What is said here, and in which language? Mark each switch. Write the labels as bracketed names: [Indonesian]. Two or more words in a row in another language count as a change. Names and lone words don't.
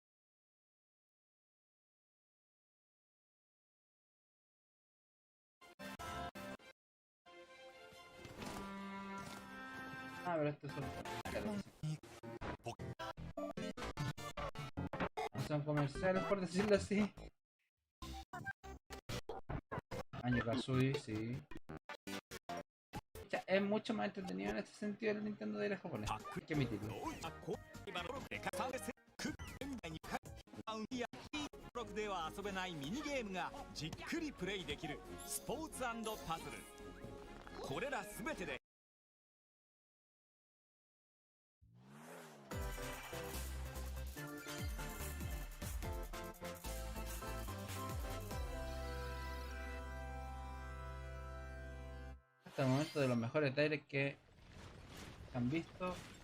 [Spanish] Ah, pero esto es son comerciales, por decirlo así. Año Kazooie, sí. O sea, es mucho más entretenido en este sentido el Nintendo Direct japonés. Hay que admitirlo. [Japanese] では遊べないミニゲームがじっくりプレイできるスポーツ&パズル。これらすべてで [Spanish] Hasta el momento de los mejores directs que han visto.